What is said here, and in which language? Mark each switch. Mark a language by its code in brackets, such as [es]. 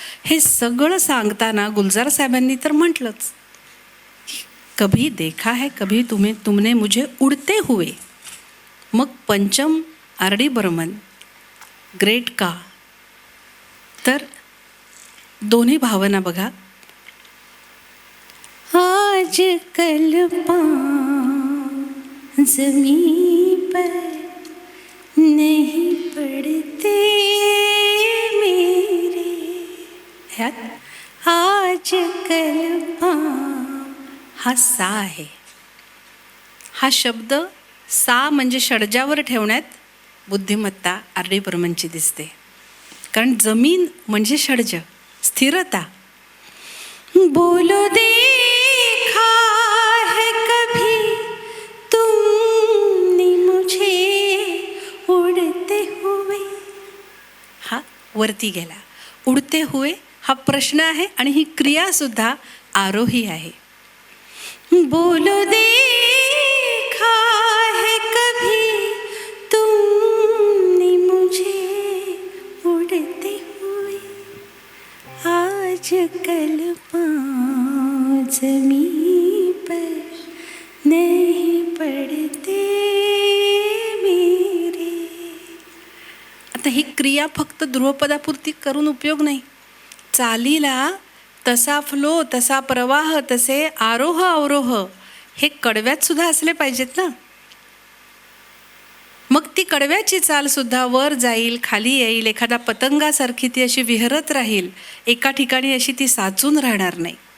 [mr] हे सगळं सांगताना गुलजार साहेबांनी तर म्हटलंच, [hi] कभी देखा है कभी तुमने मुझे उडते हुए. [mr] मग पंचम R.D. बर्मन ग्रेट का, तर दोन्ही भावना बघा. [hi] आज कल पाँव जमी पर नहीं पड़ते मेरे. [mr] ह्यात [hi] आज कल पाँव [mr] हा सा आहे. हा शब्द सा म्हणजे षड्जावर ठेवण्यात बुद्धिमत्ता R.D. बर्मनची दिसते. कारण जमीन म्हणजे षड्ज, स्थिरता. [hi] बोलो देखा है कभी तुमने मुझे उडते हुए. [mr] हा वरती गेला. उडते हुए हा प्रश्न आहे आणि ही क्रियासुद्धा आरोही आहे. [hi] बोलो देखा है कभी तुमने मुझे उडते हुए, आज कल पाँव जमी पर नहीं पड़ते मेरे. [mr] आता ही क्रिया फक्त ध्रुवपदापुरती करून उपयोग नाही. चालीला तसा फ्लो, तसा प्रवाह, तसे आरोह अवरोह हे कडव्यात सुद्धा असले पाहिजेत ना. मग ती कडव्याची चाल सुद्धा वर जाईल, खाली येईल, एखादा पतंगासारखी ती अशी विहरत राहील, एका ठिकाणी अशी ती साचून राहणार नाही.